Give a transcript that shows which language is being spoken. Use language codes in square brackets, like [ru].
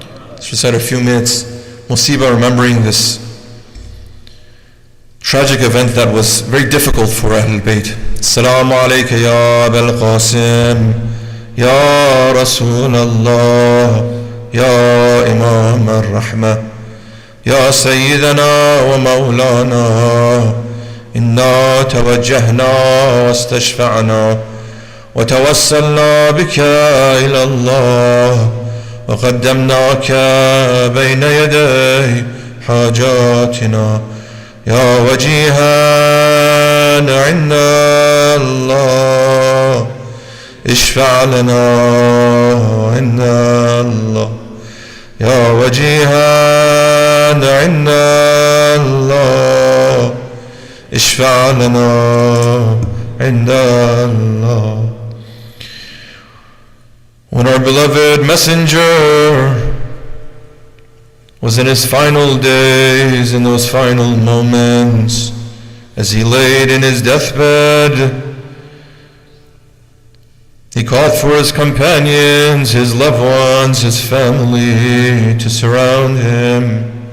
[en] Let's recite a few minutes musibah, remembering this tragic event that was very difficult for Ahlul Bayt. [ar] Assalamu alayka ya Abul Qasim, يا رسول الله يا إمام الرحمة يا سيدنا ومولانا إنا توجهنا واستشفعنا وتوسلنا بك إلى الله وقدمناك بين يدي حاجاتنا يا وجيها عند الله اشفع لنا عند الله يا وجيها عند الله اشفع لنا عند الله. [en] When our beloved messenger was in his final days, in those final moments, as he laid in his deathbed, he called for his companions, his loved ones, his family to surround him.